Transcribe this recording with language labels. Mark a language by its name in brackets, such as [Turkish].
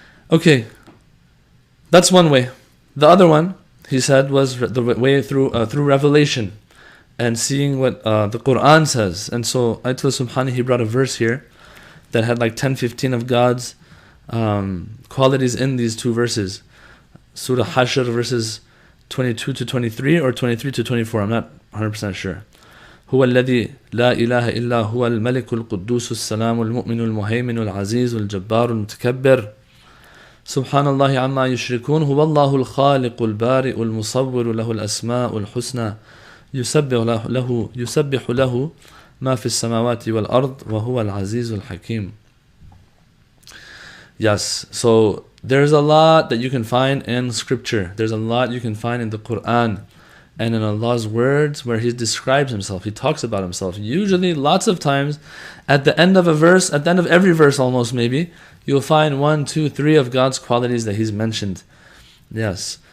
[English] Okay, that's one way. The other one, he said, was the way through revelation and seeing what the Quran says. And so Ayatollah Subhani, he brought a verse here that had like 10-15 of God's qualities in these two verses. Surah Hashr verses 22 to 23 or 23 to 24, I'm not 100% sure. [Arabic] هو الذي لا إله إلا هو الملك القدوس السلام المؤمن المهيمن العزيز الجبار المتكبر سبحان الله عما يشركون هو الله الخالق البارئ المصور له الأسماء الحسنى يسبح له ما في السماوات والأرض وهو العزيز الحكيم. [English] Yes, so there's a lot that you can find in scripture. There's a lot you can find in the Quran and in Allah's words where He describes Himself. He talks about Himself. Usually, lots of times, at the end of a verse, at the end of every verse almost maybe, you'll find 1, 2, 3 of God's qualities that He's mentioned. Yes.